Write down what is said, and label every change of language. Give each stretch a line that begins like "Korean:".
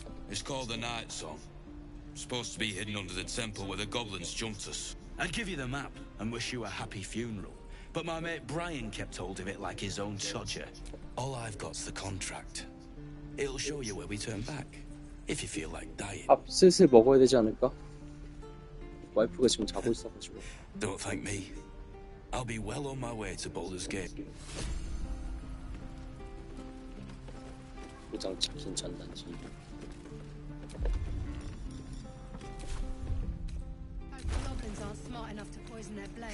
English: It's called the Night Song. Supposed to be hidden under the temple where the goblins jumped us. I'd give you the map and wish you a happy funeral, but my mate Brian kept hold of it like his own Todger. All I've got's the contract. It'll show you where we turn back, if you feel like dying.
Korean: 밥 슬슬 먹어야 되지 않을까? 와이프가 지금 자고 있어가지고.
English: Don't thank me. I'll be well on my way to Baldur's Gate.
Korean: 포장 치킨 잔단지.
English: Goblins aren't smart enough to poison their blade.